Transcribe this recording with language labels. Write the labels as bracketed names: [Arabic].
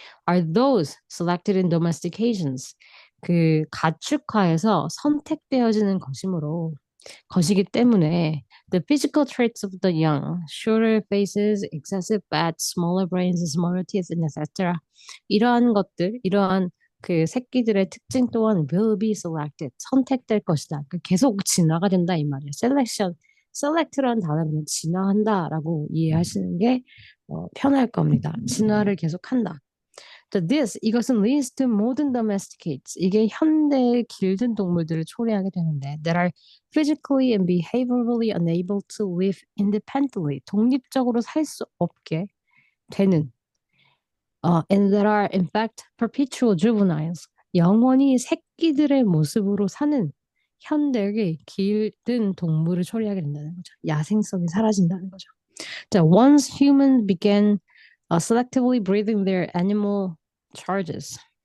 [English] are those selected in domestications [Korean] 그 가축화에서 선택되어지는 것이기 때문에 [English] the physical traits of the young, shorter faces, excessive fat, smaller brains, smaller teeth, etc. [Korean] 이러한 그 새끼들의 특징 또한 [English] will be selected, [Korean] 선택될 것이다. 계속 진화가 된다 이 말이에요. select라는 단어는 진화한다라고 이해하시는 게 편할 겁니다. 진화를 계속한다. 이것은 [English] leads to modern domesticates. [Korean] 이게 현대의 길든 동물들을 초래하게 되는데 [English] that are physically and behaviorally unable to live independently. [Korean] 독립적으로 살 수 없게 되는 [English] and that are in fact perpetual juveniles. [Korean] 영원히 새끼들의 모습으로 사는 현대의 길든 동물을 초래하게 된다는 거죠. 야생성이 사라진다는 거죠. [English] 자, once humans began selectively breeding their animal charges.